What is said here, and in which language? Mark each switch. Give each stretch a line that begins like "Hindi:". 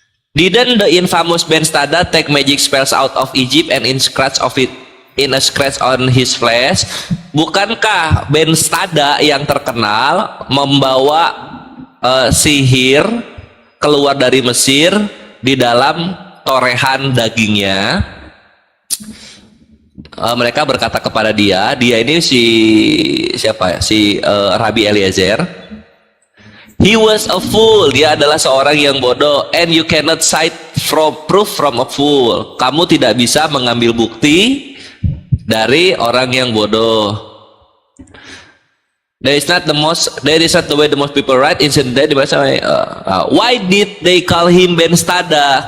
English: Didn't the infamous Ben Stada take magic spells out of Egypt and in a scratch on his flesh?
Indonesian: Bukankah Ben Stada yang terkenal membawa sihir keluar dari Mesir di dalam torehan dagingnya? Mereka berkata kepada dia ini siapa ya? Rabi Eliezer.
English: He was a fool.
Indonesian: Dia adalah seorang yang bodoh.
English: And you cannot cite proof from a fool.
Indonesian: Kamu tidak bisa mengambil bukti dari orang yang bodoh.
English: That is not the way the most people write. Why did they call him Ben Stada?